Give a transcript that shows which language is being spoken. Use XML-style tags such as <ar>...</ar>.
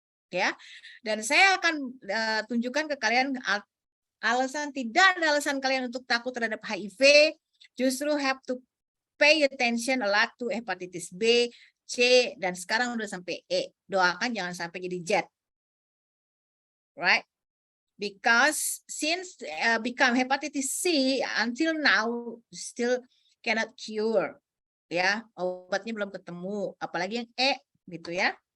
<id>Ya. Dan saya akan tunjukkan ke kalian alasan, tidak ada alasan kalian untuk takut terhadap HIV, justru</id> <en>have to pay attention a lot to hepatitis B, C,</en> <id>dan sekarang udah sampai E. Doakan jangan sampai jadi Z.</id> <en>Right? Because since become hepatitis C, until now still cannot cure.</en> <id>Ya, obatnya belum ketemu. Apalagi yang E, gitu ya.</id>